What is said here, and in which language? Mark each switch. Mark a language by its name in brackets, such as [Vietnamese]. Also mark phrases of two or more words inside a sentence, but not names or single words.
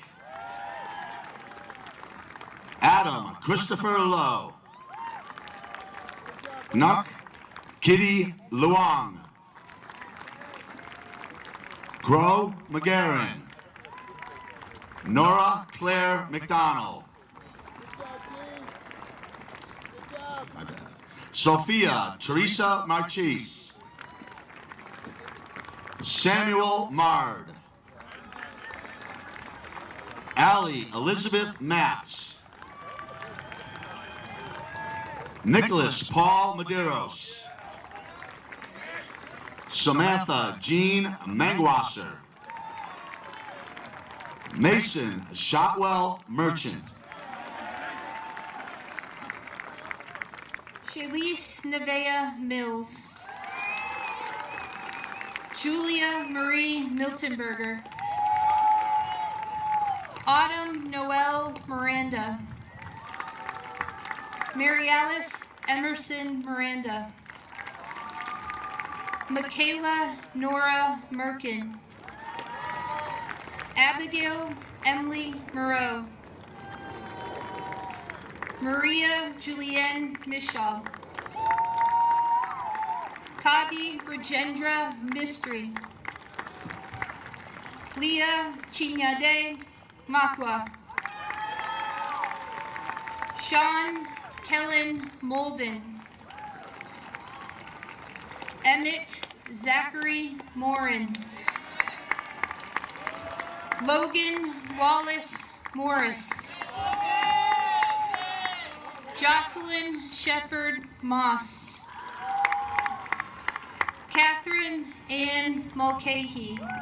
[English] Adam Christopher Lowe. Nuck Kitty Luong. Crow McGarren. Nora Claire McDonald. My bad. Sophia Teresa Marchese. Samuel Mard. Allie Elizabeth Matz. Nicholas Paul Medeiros. Samantha Jean Mangwasser. Mason Shotwell Merchant. Shalise Nevea Mills. Julia Marie Miltenberger. Autumn Noel Miranda. Mary Alice Emerson Miranda. Michaela Nora Merkin. Abigail Emily Moreau. Maria Julienne Michal. Kavi Rajendra Mistry. Leah Chinyade Makwa. Sean Kellen Molden. Emmett Zachary Morin. Logan Wallace Morris. Jocelyn Shepherd Moss. Catherine Ann Mulcahy.